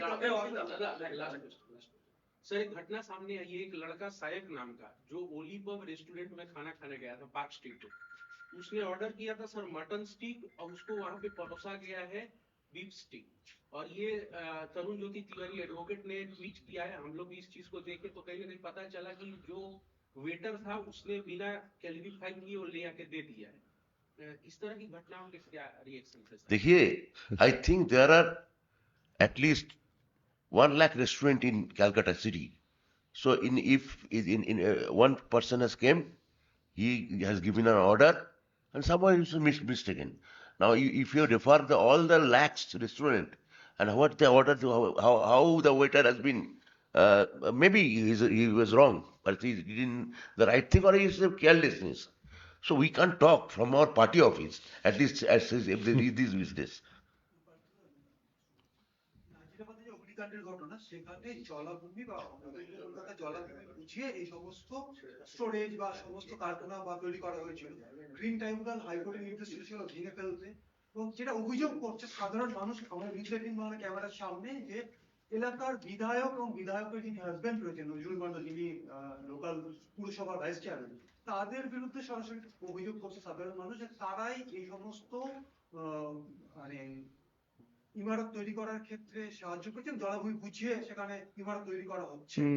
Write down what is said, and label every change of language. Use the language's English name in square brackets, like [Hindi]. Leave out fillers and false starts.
[Hindi] Sir एक घटना सामने आई है, एक लड़का सायक नाम का जो ओली पब रेस्टोरेंट में खाना खाने गया था पार्क स्ट्रीट पे, उसने ऑर्डर किया था सर मटन स्टिक और उसको वहां पे परोसा गया है बीफ स्टिक। और ये तरुण ज्योति तिवारी एडवोकेट ने ट्वीट किया है। हम लोग इस चीज को देखे तो कहीं ना कहीं पता चला कि जो वेटर था उसने बिना क्लैरिफाई किए वो ले आके दे दिया है। इस तरह की घटनाओं के क्या रिएक्शन है? देखिए, [English] I think there are at least 1 lakh restaurant in Calcutta city. So if one person has came, he has given an order, and someone is mistaken. Now, if you refer all the lakhs restaurant and what they ordered, how the waiter has been, maybe he was wrong, but he didn't the right thing, or he is a carelessness. So we can't talk from our party office, at least as if they read this business. [Bangla] অগ্নিকাণ্ডের ঘটনা, সেখানে জলাভূমি বা কলকাতা জলাভূমি বুঝিয়ে এই সমস্ত storage বা সমস্ত কারখানা বা তৈরি করা হয়েছিল। গ্রিন ট্রাইব্যুনাল হাইকোর্টের নির্দেশ ছিল ভেঙে ফেলতে, এবং যেটা অভিযোগ করছে সাধারণ মানুষ আমরা ভিজিলেটিং বাংলা ক্যামেরার সামনে, যে এলাকার বিধায়ক এবং বিধায়কের যিনি হাজবেন্ড রয়েছেন নজরুল মন্ডল, যিনি লোকাল পুরসভার ভাইস চেয়ারম্যান, তাদের বিরুদ্ধে সরাসরি অভিযোগ করছে সাধারণ মানুষ যে তারাই এই সমস্ত মানে ইমারত তৈরি করার ক্ষেত্রে সাহায্য করছেন, জলাভূমি বুঝিয়ে সেখানে ইমারত তৈরি করা হচ্ছে।